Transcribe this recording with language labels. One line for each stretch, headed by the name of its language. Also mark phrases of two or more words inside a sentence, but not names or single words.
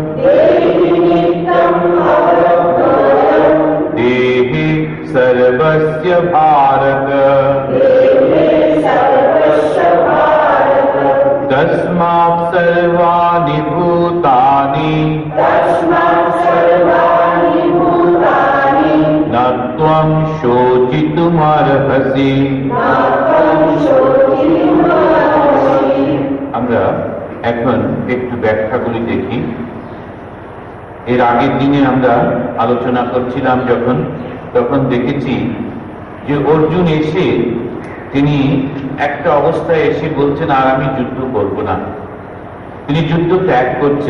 Sanskrit: देहि सर्वस्य भारत तस्मात् सर्वाणि भूतानि न त्वं शोचितुमर्हसि।
Bangla: আমরা এখন একটু ব্যাখ্যাগুলি দেখি। এর আগের দিনে আমরা আলোচনা করছিলাম তখন দেখেছি যে অর্জুন এসে তিনি একটা অবস্থায় এসে বলছেন আর আমি যুদ্ধ করব না, তিনি যুদ্ধ ত্যাগ করছেন।